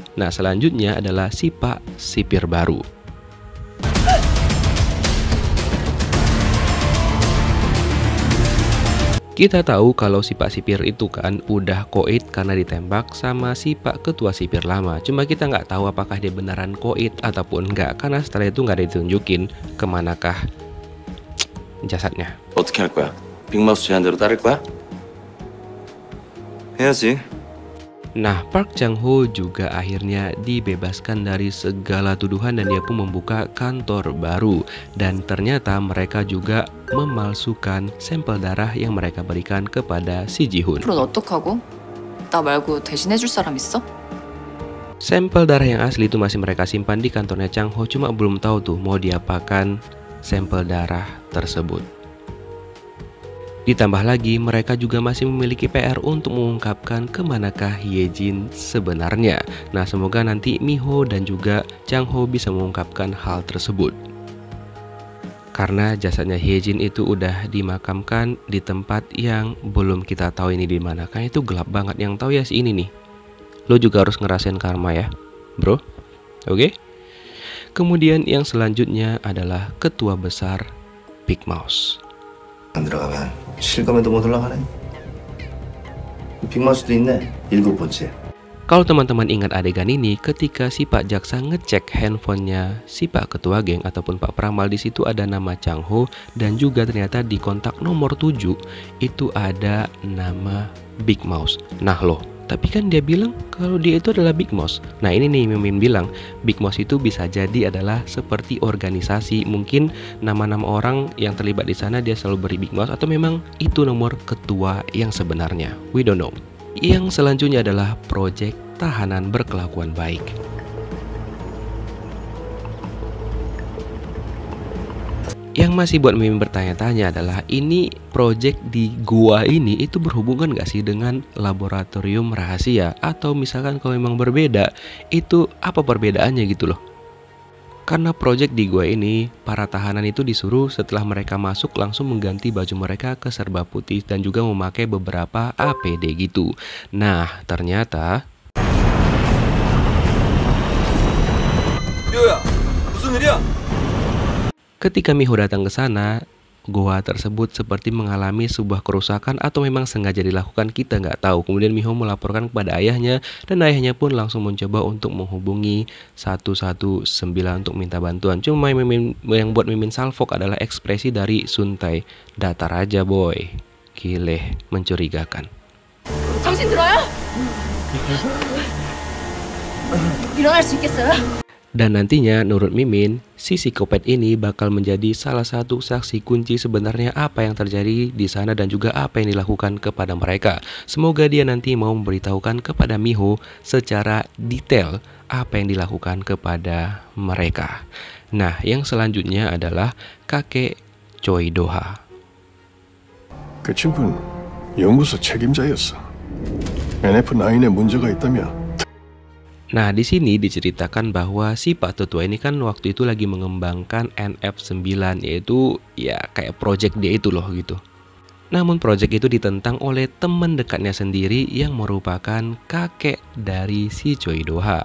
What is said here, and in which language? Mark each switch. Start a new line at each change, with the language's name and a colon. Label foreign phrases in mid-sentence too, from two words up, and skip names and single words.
Indonesian: Nah selanjutnya adalah si Pak Sipir Baru. Kita tahu kalau si Pak Sipir itu kan udah koit karena ditembak sama si Pak Ketua Sipir lama. Cuma kita nggak tahu apakah dia beneran koit ataupun enggak, karena setelah itu nggak ditunjukin kemanakah jasadnya.
Korean: 어떻게 할 거야? 빅마우스 제안대로 따를 거야? 해야지.
Indonesian: Nah, Park Chang-ho juga akhirnya dibebaskan dari segala tuduhan dan dia pun membuka kantor baru. Dan ternyata mereka juga memalsukan sampel darah yang mereka berikan kepada si Ji-hoon.
Korean: 앞으로는 어떡하고? 나 말고 대신해줄 사람 있어?
Indonesian: Sampel darah yang asli itu masih mereka simpan di kantornya Chang-ho, cuma belum tahu tuh mau diapakan sampel darah tersebut. Ditambah lagi mereka juga masih memiliki PR untuk mengungkapkan kemanakah Ye-jin sebenarnya. Nah semoga nanti Miho dan juga Chang-ho bisa mengungkapkan hal tersebut. Karena jasadnya Ye-jin itu udah dimakamkan di tempat yang belum kita tahu ini di mana. Kan itu gelap banget, yang tahu ya si ini nih. Lo juga harus ngerasain karma ya, bro. Oke? Kemudian yang selanjutnya adalah ketua besar Big Mouse.
Korean: 안 들어가면 실검에도 못 올라가네. 빅마우스도 있네. 7번째.
Indonesian: Kalau teman-teman ingat adegan ini, ketika si Pak Jaksa ngecek handphonenya si Pak Ketua Geng ataupun Pak Peramal, di situ ada nama Chang-ho dan juga ternyata di kontak nomor 7 itu ada nama Big Mouse. Nah loh, tapi kan dia bilang kalau dia itu adalah Big Mouse. Nah ini nih Mimin bilang Big Mouse itu bisa jadi adalah seperti organisasi. Mungkin nama-nama orang yang terlibat di sana dia selalu beri Big Mouse, atau memang itu nomor ketua yang sebenarnya.
English: We don't know.
Indonesian: Yang selanjutnya adalah proyek tahanan berkelakuan baik. Yang masih buat Mimin bertanya-tanya adalah ini project di gua ini itu berhubungan gak sih dengan laboratorium rahasia, atau misalkan kalau memang berbeda itu apa perbedaannya gitu loh. Karena project di gua ini para tahanan itu disuruh setelah mereka masuk langsung mengganti baju mereka ke serba putih dan juga memakai beberapa APD gitu. Nah ternyata
Korean: 무슨 일이야?
Indonesian: ketika Miho datang ke sana, goa tersebut seperti mengalami sebuah kerusakan atau memang sengaja dilakukan, kita nggak tahu. Kemudian Miho melaporkan kepada ayahnya dan ayahnya pun langsung mencoba untuk menghubungi 119 untuk minta bantuan. Cuma yang buat Mimin salfok adalah ekspresi dari Suntae. Datar aja boy, gile, mencurigakan.
Korean: 정신 들어요? 일어날 수 있겠어요?
Indonesian: Dan nantinya menurut Mimin, si psikopat ini bakal menjadi salah satu saksi kunci sebenarnya apa yang terjadi di sana dan juga apa yang dilakukan kepada mereka. Semoga dia nanti mau memberitahukan kepada Miho secara detail apa yang dilakukan kepada mereka. Nah, yang selanjutnya adalah kakek Choi Do-ha.
Korean: 그 친구는 연구소 책임자였어. NF9에 문제가 있다면
Indonesian: Nah, di sini diceritakan bahwa si Pak Tetua ini kan waktu itu lagi mengembangkan NF9, yaitu ya kayak project dia itu loh gitu. Namun project itu ditentang oleh teman dekatnya sendiri yang merupakan kakek dari si Choi Do-ha.